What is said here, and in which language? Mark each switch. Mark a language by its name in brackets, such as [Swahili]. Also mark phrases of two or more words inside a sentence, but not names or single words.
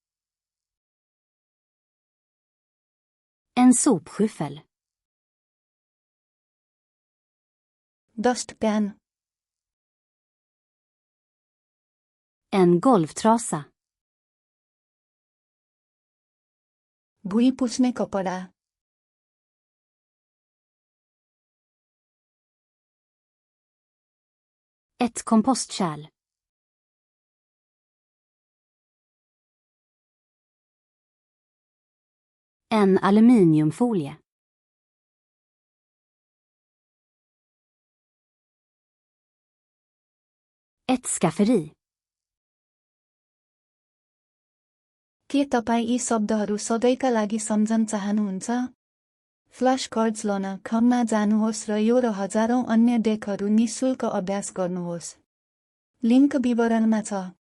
[Swedish] En sopskyffel. [English] डस्टप्यान [Swedish] En golvtrasa. [Nepali] भुइँ पुछ्ने कपडा [Swedish] Ett kompostkärl. En aluminiumfolie. Ett skafferi. [Nepali] के तपाईँ यी शब्दहरू सधैँका लागि सम्झन चाहनुहुन्छ? [English] flash cards [Nepali] लन खममा जानुहोस् र यो र हजारौं अन्य डेकहरू निशुल्क अभ्यास गर्नुहोस्। लिङ्क विवरणमा छ।